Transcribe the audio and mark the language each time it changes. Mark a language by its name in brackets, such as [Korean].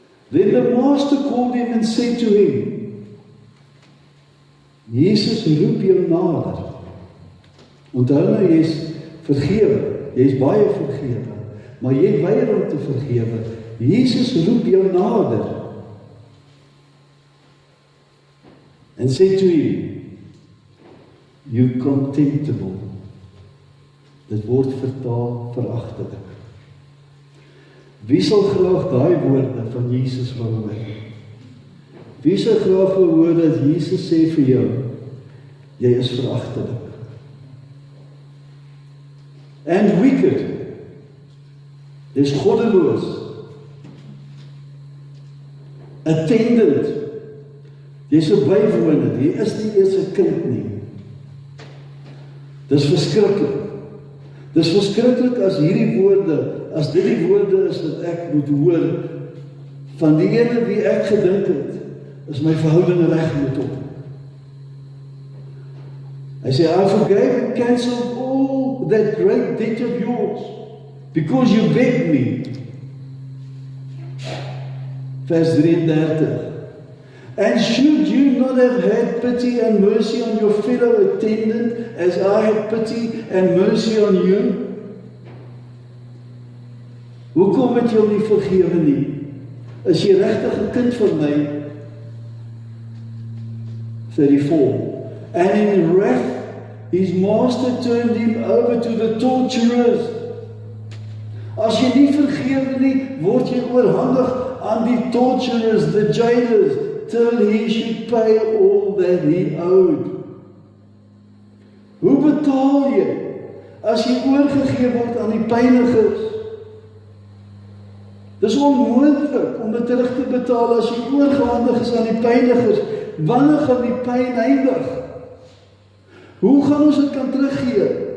[English] Then the master called him and said to him, [Afrikaans] Jesus roep jou nader. Onthou nou, jy is vergewe, jy is baie vergewe, maar jy weier om te vergewe. Jesus roep jou nader. [English] And said to him, you contemptible. [Afrikaans] Dit word vertaal veragtelik. Wie sal graag daai woorde van Jesus wil hoor? Wie sal graag wil hoor dat Jesus sê vir jou, jy is veragtelik? [English] And wicked. [Afrikaans] Dis goddeloos. [English] Attendant. [Afrikaans] Jy's 'n bywoner, jy is nie eers 'n kind nie. Dis verskriklik. Dis verskriklik as hierdie woorde, as dit die woorde is wat ek moet hoor van die ene wie ek gedink het, is my verhouding reg met hom. Hy sê, [English] I forgave and cancelled all that great debt of yours, because you begged me. [Afrikaans] Vers 33. [English] And should you not have had pity and mercy on your fellow attendant, as I had pity and mercy on you? [Afrikaans] Hoekom het jy hom nie vergewe nie? Is jy regtig 'n kind van my? 34. [English] And in wrath, his master turned him over to the torturers. [Afrikaans] As jy nie vergewe nie, word jy oorhandig aan die [English] torturers, the jailers, till he should pay all that he owed. [Afrikaans] Hoe betaal jy as jy oorgegee word aan die pynigers? Dis onmoontlik om dit terug te betaal as jy oorgehandig is aan die pynigers. Wanneer gaan die pyn eindig? Hoe gaan ons dit kan teruggee?